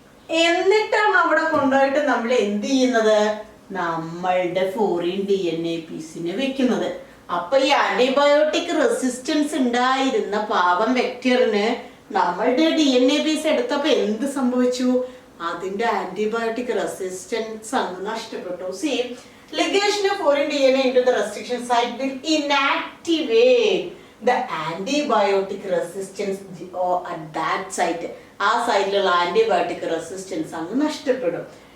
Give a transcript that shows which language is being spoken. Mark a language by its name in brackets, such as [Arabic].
[Malayalam] എന്നിട്ടാണ് അവിടെ കൊണ്ടുപോയിട്ട് നമ്മൾ എന്ത് ചെയ്യുന്നത്? നമ്മളുടെ ഫോറിൻ DNAPസിനെ വെക്കുന്നത്. അപ്പൊ ഈ ആന്റിബയോട്ടിക് റെസിസ്റ്റൻസ് ഉണ്ടായിരുന്ന പാവം വെക്ടറിന് നമ്മളുടെ DNAPസ് എടുത്തപ്പോ എന്ത് സംഭവിച്ചു? അതിന്റെ ആന്റിബയോട്ടിക് റെസിസ്റ്റൻസ് അങ്ങ് നഷ്ടപ്പെട്ടു. [English] C, ligation of foreign DNA into the restriction site will inactivate the antibiotic resistance at that site. [Malayalam] ആ സൈറ്റിലുള്ള ആന്റിബയോട്ടിക് റെസിസ്റ്റൻസ് അങ്ങ് നഷ്ടപ്പെടും.